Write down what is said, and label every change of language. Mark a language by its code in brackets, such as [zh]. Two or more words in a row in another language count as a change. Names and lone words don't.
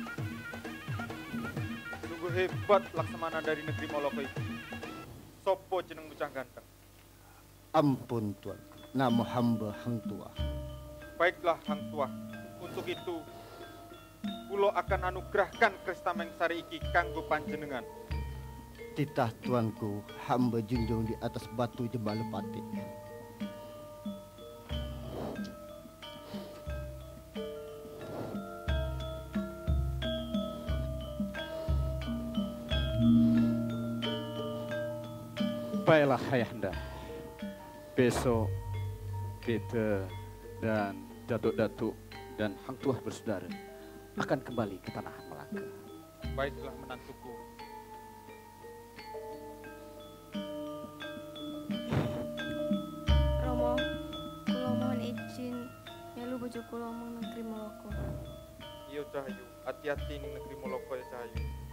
[ms] Sungguh hebat Laksamana dari negeri Moloko itu. [jv] Sopo jeneng bocah ganteng. [ms] Ampun tuan, nama hamba Hang Tuah. Baiklah Hang Tuah, untuk itu kulo akan anugerahkan keris Tamengsari [jv] iki kanggo panjenengan. [ms] Titah tuanku, hamba junjung di atas batu Jembala Patik. Baiklah Ayahanda, besok beta dan datuk-datuk dan Hang Tuah bersaudara akan kembali ke tanah Melaka. Baiklah menantuku. [jv] Romo, kula [ms] mohon izin [jv] melu bojo kula mung negeri Moloko. Iya Cahayu, hati-hati ning negeri Moloko ya Cahayu.